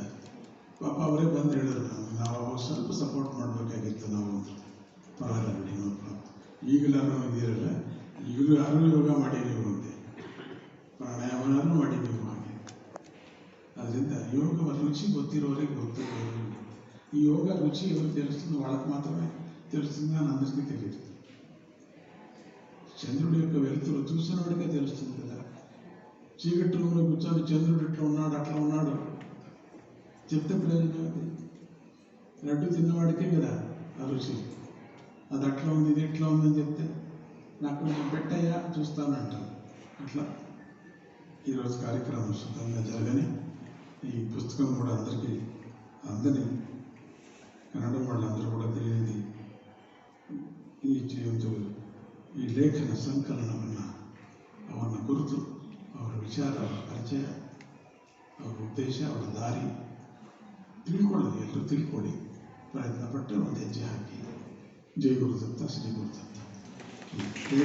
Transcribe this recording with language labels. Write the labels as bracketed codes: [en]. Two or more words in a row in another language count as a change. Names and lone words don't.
[kn] ಪಾಪ ಅವರೇ ಬಂದು ಹೇಳಿದ್ರು, ನಾವು ಸ್ವಲ್ಪ ಸಪೋರ್ಟ್ ಮಾಡಬೇಕಾಗಿತ್ತು ನಾವು ಅಂತ. ಪರವಾಗಿಲ್ಲ ಬಿಡಿ, ನೋಡ್ಕೊಂಡು ಈಗಲಾರು ಇದೀರಲ್ಲ, ಈಗಲೂ ಯಾರೂ ಯೋಗ ಮಾಡಿ ನೀವು ಅಂತೆ, ಪ್ರಾಣಾಯಾಮನೂ ಮಾಡಿ ನೀವು ಹಾಗೆ. ಅದರಿಂದ ಯೋಗ ರುಚಿ ಗೊತ್ತಿರೋರಿಗೆ ಗೊತ್ತು. ಈ ಯೋಗ ರುಚಿ ಅವರು ತಿಳಿಸ್ತದೆ, ಒಳಗೆ ಮಾತ್ರమే [te] తెలుస్తుంది అని అందరికీ తెలియదు. చంద్రుడి యొక్క వెలుతురు చూసిన వాడికే తెలుస్తుంది కదా. చీకటి రూమ్లో కూర్చొని చంద్రుడు ఇట్లా ఉన్నాడు అట్లా ఉన్నాడు చెప్తే ప్రయోజనం అది. లడ్డు తిన్నవాడికే కదా ఆ రుచి. అది అట్లా ఉంది, ఇది ఇట్లా ఉందని చెప్తే నాకు కొంచెం పెట్టయ్యా చూస్తానంటాను. అట్లా ఈరోజు కార్యక్రమం సుఖంగా జరగని, ఈ పుస్తకం కూడా అందరినీ కన్నడ వాళ్ళందరూ కూడా తెలియని [kn] ಈ ಲೇಖನ ಸಂಕಲನವನ್ನು ಅವನ ಕುರಿತು, ಅವರ ವಿಚಾರ, ಅವರ ಪರಿಚಯ, ಅವರ ಉದ್ದೇಶ, ಅವರ ದಾರಿ ತಿಳ್ಕೊಳ್ಳಿ, ಎಲ್ಲರೂ ತಿಳ್ಕೊಳ್ಳಿ ಪ್ರಯತ್ನಪಟ್ಟು ಒಂದು ಹೆಜ್ಜೆ ಹಾಕಿ. ಜೈ ಗುರುದತ್ತ, ಶ್ರೀ ಗುರುದತ್ತ.